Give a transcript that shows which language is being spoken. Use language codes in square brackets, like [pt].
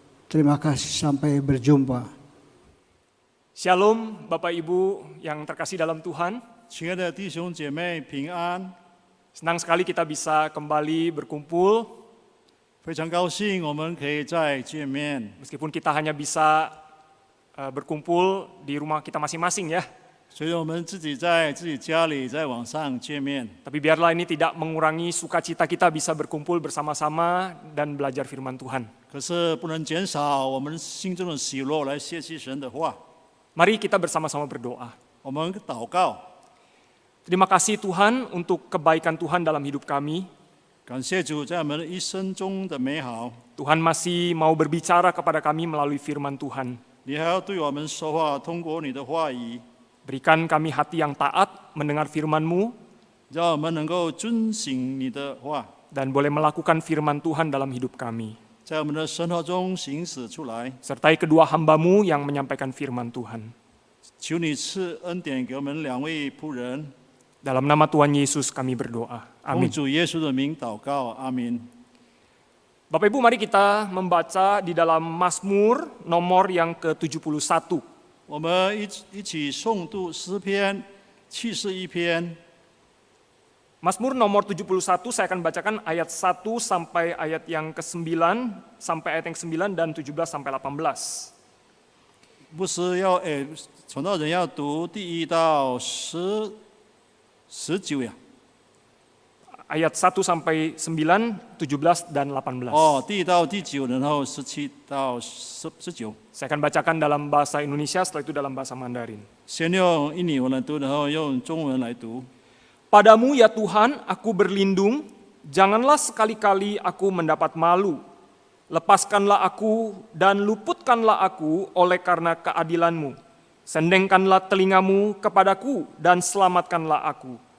[id] Terima kasih, sampai berjumpa. Shalom Bapak Ibu yang terkasih dalam Tuhan. [zh] 亲爱的弟兄姐妹平安， [id] Senang sekali kita bisa kembali berkumpul, [zh] 非常高兴我们可以再见面。 [id] meskipun kita hanya bisa berkumpul di rumah kita masing-masing ya. [zh] 所以我们自己在自己家里在网上见面， [id] Tapi biarlah ini tidak mengurangi sukacita kita bisa berkumpul bersama-sama dan belajar firman Tuhan. [zh] 可是不能减少我们心中的喜乐来学习神的话。 [id] Mari kita bersama-sama berdoa. [zh] 我们祷告， [id] Terima kasih Tuhan untuk kebaikan Tuhan dalam hidup kami. [zh] 感谢主在我们的一生中的美好， [id] Tuhan masih mau berbicara kepada kami melalui firman Tuhan. [zh] 你还要对我们说话，通过你的话语， [id] Berikan kami hati yang taat mendengar firman-Mu [zh] 让我们能够遵行你的话， [id] dan boleh melakukan firman Tuhan dalam hidup kami. [zh] 在我们的生活中行使出来。 [id] Sertai kedua hamba-Mu yang menyampaikan firman Tuhan. [zh] 求你赐恩典给我们两位仆人， [id] Dalam nama Tuhan Yesus kami berdoa. [zh] 奉 [id] Amin. [zh] 主耶稣的名祷告，阿明。 [id] Bapak Ibu, mari kita membaca di dalam Mazmur nomor yang ke-71. [zh] 我们一起诵读诗篇71篇。 [id] Mazmur nomor 71 saya akan bacakan ayat 1 sampai ayat yang ke-9 sampai ayat yang ke-9 dan 17 sampai 18. [zh] 不是要传道人要读第1到19呀？ [id] Ayat 1 sampai 9, 17 dan 18. [zh] 哦，第1到第9，然后17到19。 [id] Saya akan bacakan dalam bahasa Indonesia, setelah itu dalam bahasa Mandarin. [zh] 先用印尼文来读，然后用中文来读。 [id] Padamu ya Tuhan, aku berlindung, janganlah sekali-kali aku mendapat malu. Lepaskanlah aku dan luputkanlah aku oleh karena keadilan-Mu. Sendengkanlah telingamu kepadaku dan selamatkanlah aku.